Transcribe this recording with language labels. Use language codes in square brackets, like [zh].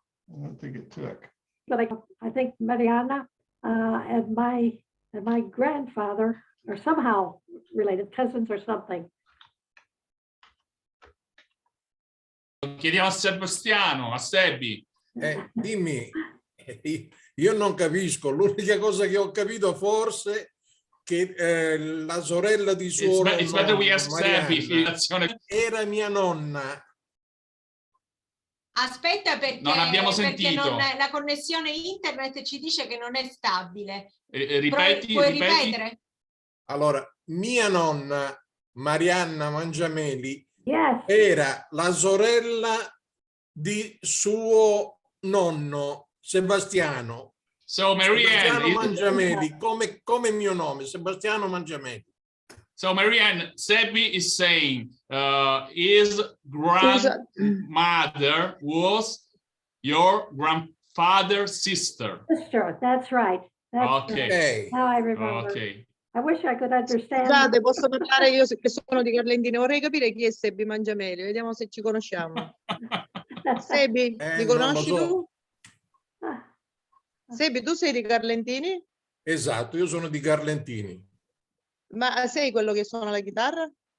[en] I don't think it took. But I think Mariana and my grandfather are somehow related, cousins or something. [it] Chiediamo a Sebastiano, a Seby. Dimmi, io non capisco, l'unica cosa che ho capito forse che la sorella di suo nonno, era mia nonna. Aspetta, perché non abbiamo sentito. La connessione internet ci dice che non è stabile. Ripeti, puoi ripetere? Allora, mia nonna Mary Ann Mangiameli era la sorella di suo nonno Sebastiano. [en] So Mary Ann, [it] Sebastiano Mangiameli, come mio nome, Sebastiano Mangiameli. [en] So Mary Ann, Seby is saying his grandmother was your grandfather's sister. Sister, that's right. That's okay. Right. Now I remember. Okay. I wish I could understand. [it] Scusate, posso parlare io che sono di Carlentini? Vorrei capire chi è Seby Mangiameli, vediamo se ci conosciamo. Seby, li conosci tu? Seby, tu sei di Carlentini? Esatto, io sono di Carlentini. Ma sei quello che suona la chitarra?